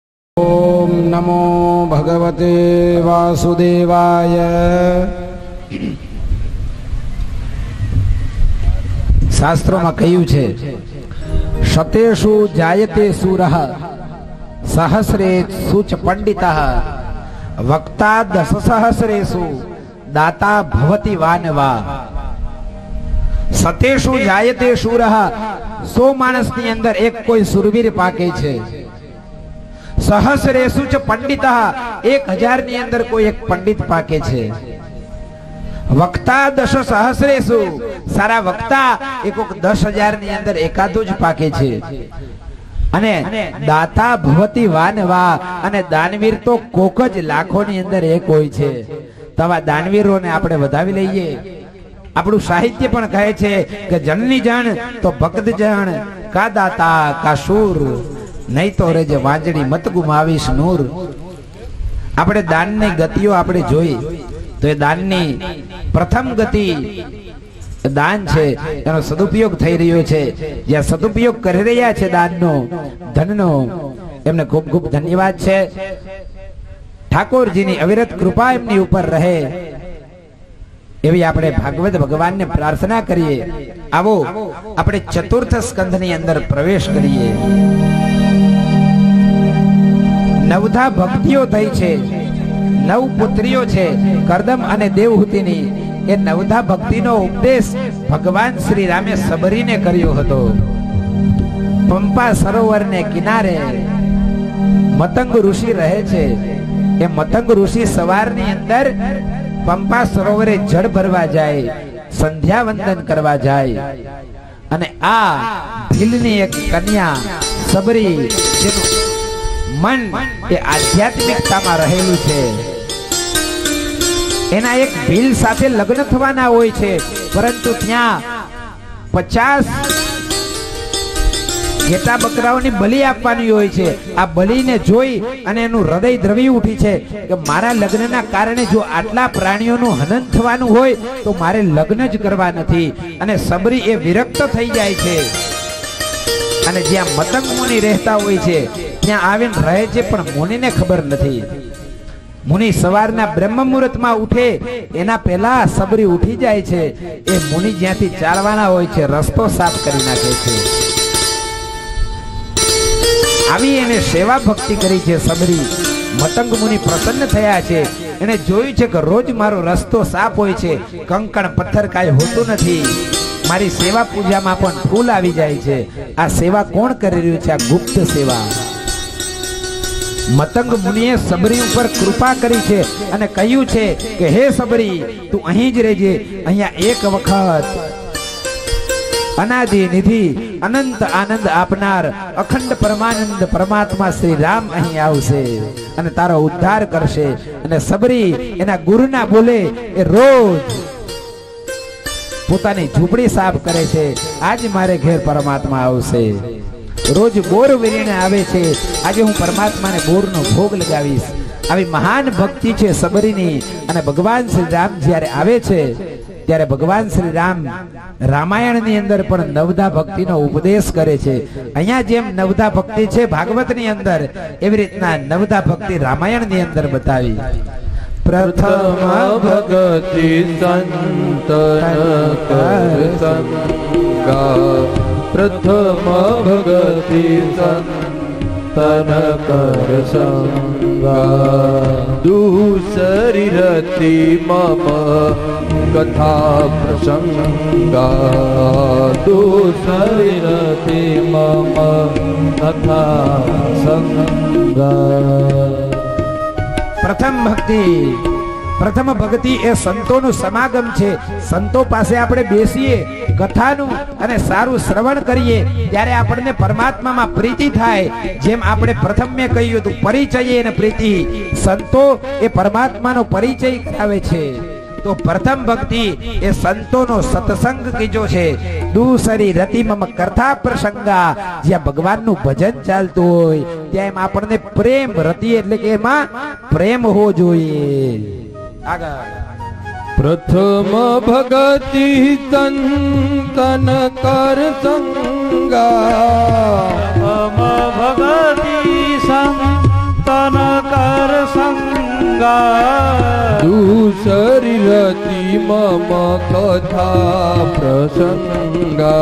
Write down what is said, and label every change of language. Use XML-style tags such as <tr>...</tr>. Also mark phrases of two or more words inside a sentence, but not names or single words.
<sa>ओम नमो भगवते वासुदेवाय।</sa> <gu>શાસ્ત્રોમાં કહ્યું છે</gu> <sa>शतेषु जायते सूरः सहस्रेषु च पंडितः वक्ता दशसहस्रेषु दाता भवति वानवा। सतेषु जायते सूरः</sa> <gu>100 माणसની અંદર એક કોઈ સુરવીર પાકે છે।</gu> <sa>सहस्रेषु च पंडितः</sa> <gu>1000 ની અંદર કોઈ એક પંડિત પાકે છે।</gu> <sa>वक्ता दश सहस्रेषु</sa> <gu>સારા વક્તા એક 10,000 ની અંદર એકાદો જ પાકે છે। અને</gu> <sa>दाता भवति वानवा</sa> <gu>અને દાનવીર તો કોક જ લાખો ની અંદર એક હોય છે। તવા દાનવીરોને આપણે વધાવી લઈએ। આપણું સાહિત્ય પણ કહે છે કે જનની જણ તો ભક્ત જણ કા દાતા કા શૂર નહીં તો રે જે વાંજડી મત ગુમાવીશ નૂર। આપણે દાનની ગતિઓ આપણે જોઈ તો એ દાનની પ્રથમ ગતિ દાન છે, એનો સદુપયોગ થઈ રહ્યો છે। જે સદુપયોગ કરી રહ્યા છે દાનનો ધનનો એમને ખૂબ ખૂબ ધન્યવાદ છે। ઠાકોરજીની અવિરત કૃપા એમની ઉપર રહે એવી આપણે ભાગવત ભગવાનને પ્રાર્થના કરીએ। આવો આપણે ચતુર્થ સ્કંધની અંદર પ્રવેશ કરીએ। નવધા ભક્તિઓ થઈ છે, 9 પુત્રીઓ છે કરદમ અને દેવહૂતિની। એ નવધા ભક્તિનો ઉપદેશ ભગવાન શ્રી રામે સબરીને કર્યો હતો। પંપા સરોવરને કિનારે મતંગ ઋષિ રહે છે। એ મતંગ ઋષિ સવારની અંદર પંપા સરોવરે જલ ભરવા જાય, સંધ્યા વંદન કરવા જાય અને આ ભીલની એક કન્યા સબરી જેનુ મન એ આધ્યાત્મિકતા મેં રહેલૂ છે। એના એક ભીલ સાથે લગ્ન થવાના હોય છે, પરંતુ ત્યા 50 ઘેટા બકરાઓની બલિ આપવાની હોય છે। આ બલિને જોઈ અને એનું હૃદય દ્રવી ઉઠી છે કે મારા લગ્નના કારણે જો આટલા પ્રાણીઓનું હનન થવાનું હોય તો મારે લગ્ન જ કરવા નથી। અને સબરી એ વિરક્ત થઈ જાય છે અને જ્યાં મતંગ મુનિ રહતા હોય છે ત્યાં આવીને રહે છે, પણ મુનિને ખબર નથી। મુનિ સવારના બ્રહ્મ મુહૂર્તમાં ઉઠે એના પહેલા સબરી ઉઠી જાય છે। એ મુનિ જ્યાંથી ચાલવાના હોય છે રસ્તો સાફ કરી નાખે છે। આવી એને સેવા ભક્તિ કરી છે સબરી। મતંગ મુનિ પ્રસન્ન થયા છે। એને જોયું છે કે રોજ મારો રસ્તો સાફ હોય છે, કંકણ પથ્થર કાંઈ હોતું નથી। મારી સેવા પૂજામાં પણ ફૂલ આવી જાય છે। આ સેવા કોણ કરી રહ્યું છે? આ ગુપ્ત સેવા। મતંગ મુનિએ સબરી ઊપર કૃપા કરી છે અને કહ્યુ છે કે હે સબરી તૂ અહીં જ રહેજે। અહીંયા એક વખત અનાદિ નિધિ અનંત આનંદ આપનાર અખંડ પરમાનંદ પરમાત્મા શ્રી રામ અહીં આવશે અને તારો ઉદ્ધાર કરશે। અને સબરી એના ગુરુના બોલે એ રોજ પોતાની ઝૂંપડી સાફ કરે છે। આજ મારે ઘેર પરમાત્મા આવશે। રોજ બોર વીરીને આવે છે, આજ હૂં પરમાત્મા ને બોર નો ભોગ લગાવીશ। આવી મહાન ભક્તિ છે સબરીની। અને ભગવાન શ્રી રામ જ્યારે આવે છે ત્યારે ભગવાન શ્રી રામ રામાયણ ની અંદર પણ નવધા ભક્તિ નો ઉપદેશ કરે છે। અહીંયા જેમ નવધા ભક્તિ છે ભાગવત ની અંદર, એવી રીતના નવધા ભક્તિ રામાયણ ની અંદર બતાવી।</gu> <awa>प्रथम भगति संतन कर संगा, प्रथम भगति संतन कर संगा। दूसरी रति मम कथा प्रसंगा, दूसरी रति मम कथा संगा।</awa> <gu>પ્રથમ ભક્તિ પ્રથમ ભક્તિ એ સંતોં સમાગમ છે। સંતો પાસે આપણે બેસીએ કથાનુ અને સારૂ શ્રવણ કરિએ ત્યારે આપણે પરમાત્મા મેં પ્રીતિ થાય। જેમ આપણે પ્રથમ મેં કહ્યું તો પરિચય અને પ્રીતિ, સંતો એ પરમાત્મા નો પરિચય કરાવે છે। તો પ્રથમ ભક્તિ એ સંતો નો સત્સંગ કીજો છે।</gu> <awa>दूसरी रति मम कथा प्रसंगा,</awa> <gu>જ્યાં ભગવાન નુ ભજન ચાલતું હોય ત્યાં આપણે પ્રેમ રતિ એટલે કે એમાં પ્રેમ હોવો જોઈએ।</gu> <awa>प्रथम भगति तन कर संगा, प्रथम भगति सरिरति मम कथा प्रसंगा</awa>